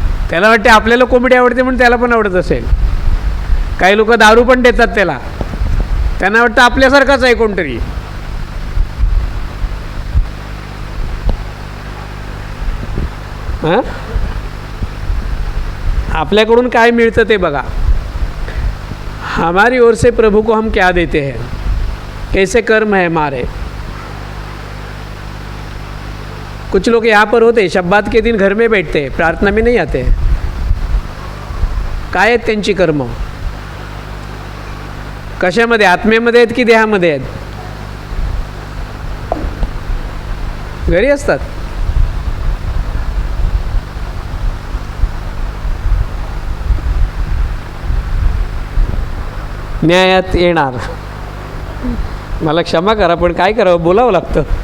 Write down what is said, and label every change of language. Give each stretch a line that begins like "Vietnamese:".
Marathi: त्याला वाटते आपल्याला कोंबडी आवडते म्हणून त्याला पण आवडत असेल. काही लोक दारू पण देतात त्याला, त्यांना वाटतं आपल्यासारखाच आहे कोणतरी. हां, आपल्याकडून काय मिळतं ते बघा.
Hindi: हमारी ओर से प्रभु को हम क्या देते हैं, कैसे कर्म है हमारे. कुछ लोग यहाँ पर होते, शब्बात के दिन घर में बैठते, प्रार्थना में नहीं आते.
Marathi: काय आहेत त्यांची कर्म? कशामध्ये? आत्मेमध्ये आहेत की देहामध्ये आहेत? घरी असतात. न्यायात येणार. मला क्षमा करा, पण काय करावं, बोलावं लागतं.